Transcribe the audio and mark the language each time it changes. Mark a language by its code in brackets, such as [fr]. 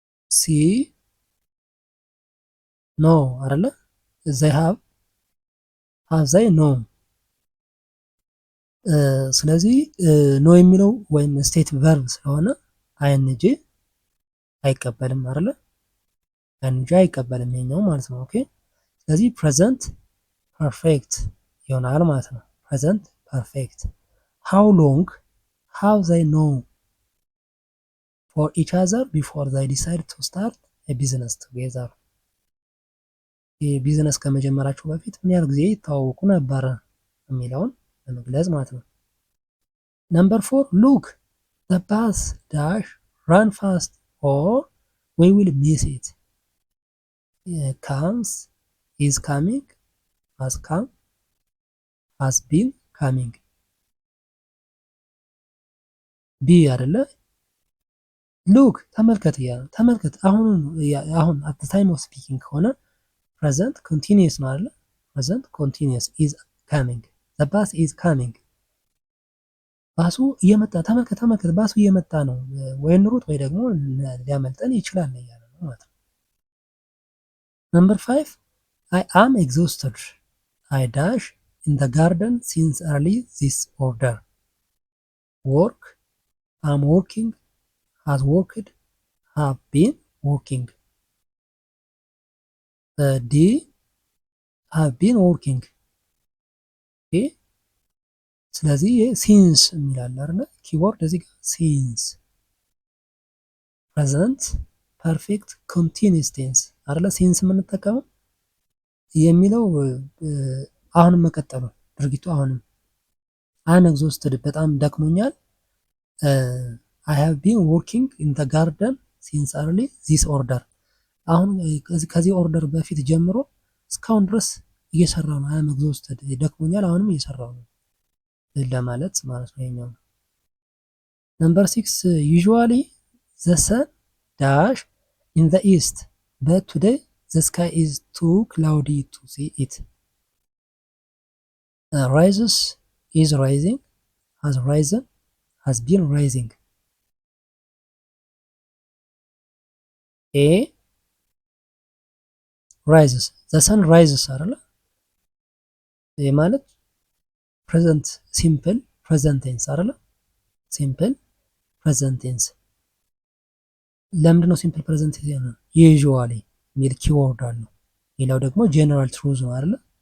[am] ሲ ኖ አይደለ? [en] they have they known [am] ስለዚህ ኖ የሚለው ወይም ስቴት ቨርብ ስለሆነ አይንጂ አይቀበልም አይደለ? አይንጂ አይቀበልም ይሄኛው ማለት ነው። ኦኬ ስለዚህ ፕሬዘንት ፐርፌክት [en] ይሆናል ማለት ነው። ፕሬዘንት ፐርፌክት how long have they known for each other before they decide to start a business together [am] ቢዝነስ ከመጀመራቸው በፊት ምን ያህል ጊዜ ይተዋወቁ ነበር የሚለውን ለመግለጽ ማለት ነው። ነምበር 4 ሉክ [en] the bus dash run fast or we will miss it comes is coming has come has been coming [am] ቢ አይደለ? ሉክ ተመልከት እያለ ተመልከት። አሁን [en] አት ታይም ኦፍ ስፒኪንግ [am] ከሆነ ፕሬዘንት ኮንቲኒየስ ነው አይደለ? [en] ፕሬዘንት ኮንቲኒየስ ኢዝ ካሚንግ ዘ ባስ ኢዝ ካሚንግ። [am] ባሱ እየመጣ ተመልከት ተመልከት፣ ባሱ እየመጣ ነው፣ ወይ እንሩጥ ወይ ደግሞ ሊያመልጠን ይችላል እያለ ነው ማለት ነው። [en] ነምበር 5 አይ አም ኤግዞስትድ አይ ዳሽ ኢን ዘ ጋርደን ሲንስ ኤርሊ ዚስ ኦርደር ወርክ አም ወርኪንግ has worked, have been working. D have been working. Okay. [am] ስለዚህ ሲንስ የሚላል አይደለ? ኪወርድ እዚህ ጋር ሲንስ ፕሬዘንት ፐርፌክት ኮንቲኒየስ ቴንስ አይደለ? ሲንስ የምንጠቀመው የሚለው አሁንም መቀጠሉ ድርጊቱ አሁንም አም ኤግዞስትድ በጣም ደክሞኛል [en] I have been working in the garden since early this order [am] አሁን ከዚህ ኦርደር በፊት ጀምሮ እስካሁን ድረስ እየሰራው ነው። [en] I am exhausted [am] ደክሞኛል፣ አሁንም እየሰራው ነው ለማለት ማለት ነው። ይሄኛው [en] ነምበር 6 usually the sun dash in the east but today the sky is too cloudy to see it. Rises is rising, has risen, has been rising. A rises the sun rises [am] አይደለ? ይሄ ማለት ፕሬዘንት ሲምፕል ፕሬዘንት ቴንስ አይደለ? ሲምፕል ፕሬዘንት ቴንስ ለምንድን ነው ሲምፕል ፕሬዘንት ቴንስ ነው? ዩዥዋሊ ሚል ኪወርድ አለው። ሌላው ደግሞ ጀነራል ትሩዝ ነው አይደለ?